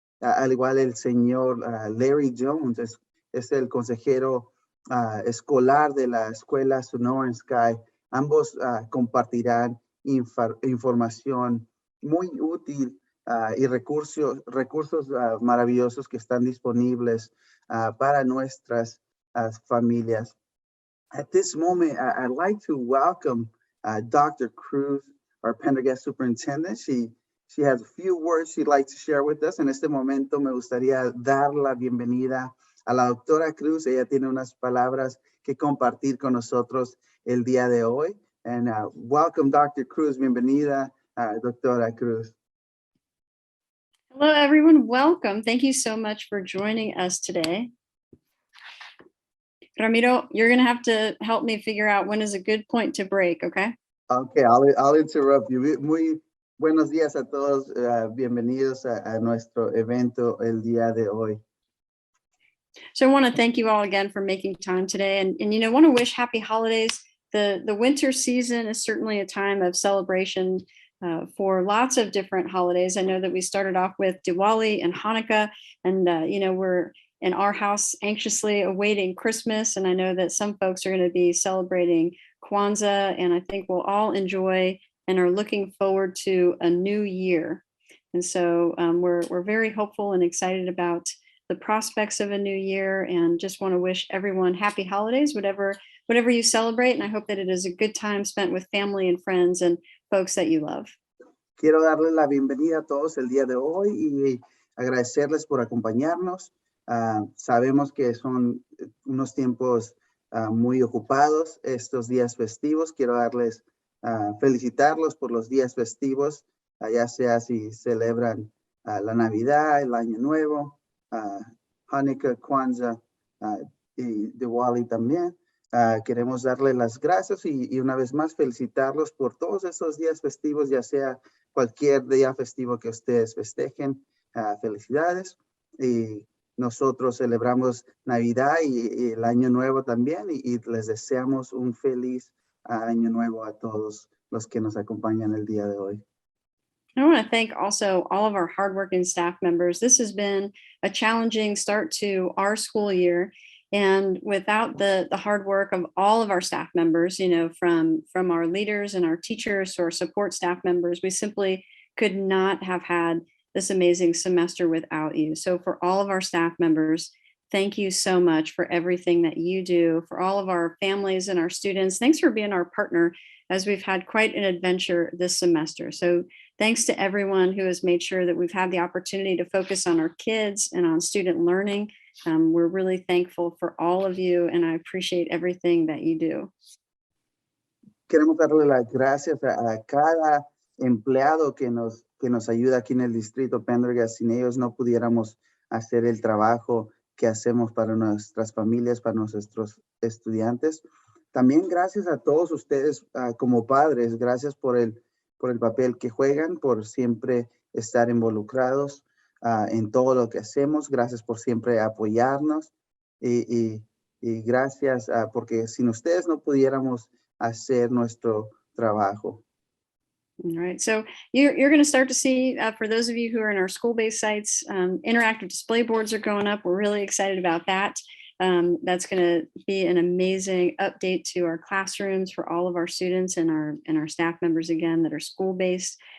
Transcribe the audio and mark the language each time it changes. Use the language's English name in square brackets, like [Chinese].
[Spanish] Al igual el señor Larry Jones es el consejero escolar de la escuela Sonoran Sky. Ambos compartirán información muy útil y recursos maravillosos que están disponibles para nuestras familias. [English] At this moment, I'd like to welcome Dr. Cruz, our Pendergast superintendent. She has a few words she'd like to share with us. [Spanish] En este momento me gustaría dar la bienvenida a la doctora Cruz. Ella tiene unas palabras que compartir con nosotros el día de hoy. [English] And welcome, Dr. Cruz. [Spanish] Bienvenida, doctora Cruz. [English] Hello, everyone. Welcome. Thank you so much for joining us today. Ramiro, you're going to have to help me figure out when is a good point to break, okay? Okay, I'll interrupt you. [Spanish] Muy buenos días a todos. Bienvenidos a nuestro evento el día de hoy. [English] So I want to thank you all again for making time today, and want to wish happy holidays. The winter season is certainly a time of celebration for lots of different holidays. I know that we started off with Diwali and Hanukkah, and we're in our house anxiously awaiting Christmas, and I know that some folks are going to be celebrating Kwanzaa, and I think we'll all enjoy and are looking forward to a new year. And so we're very hopeful and excited about the prospects of a new year, and just want to wish everyone happy holidays, whatever you celebrate. And I hope that it is a good time spent with family and friends and folks that you love. [Spanish] Quiero darle la bienvenida a todos el día de hoy y agradecerles por acompañarnos. Sabemos que son unos tiempos muy ocupados estos días festivos. Quiero felicitarlos por los días festivos, ya sea si celebran la Navidad, el Año Nuevo, Hanukkah, Kwanzaa y Diwali también. Queremos darle las gracias y una vez más felicitarlos por todos esos días festivos, ya sea cualquier día festivo que ustedes festejen. Felicidades. Y nosotros celebramos Navidad y el Año Nuevo también, y les deseamos un feliz Año Nuevo a todos los que nos acompañan el día de hoy. [English] I want to thank also all of our hardworking staff members. This has been a challenging start to our school year, and without the hard work of all of our staff members, from our leaders and our teachers to our support staff members, we simply could not have had this amazing semester without you. So for all of our staff members, thank you so much for everything that you do. For all of our families and our students, thanks for being our partner as we've had quite an adventure this semester. So thanks to everyone who has made sure that we've had the opportunity to focus on our kids and on student learning We're really thankful for all of you, and I appreciate everything that you do. [Spanish] Queremos darle las gracias a cada empleado que nos ayuda aquí en el distrito Pendergast. Sin ellos no pudiéramos hacer el trabajo que hacemos para nuestras familias, para nuestros estudiantes. También gracias a todos ustedes como padres. Gracias por el papel que juegan, por siempre estar involucrados en todo lo que hacemos. Gracias por siempre apoyarnos y gracias porque sin ustedes no pudiéramos hacer nuestro trabajo. [English] All right, so you're going to start to see, for those of you who are in our school-based sites, interactive display boards are going up. We're really excited about that. That's going to be an amazing update to our classrooms for all of our students and our staff members, again, that are school-based.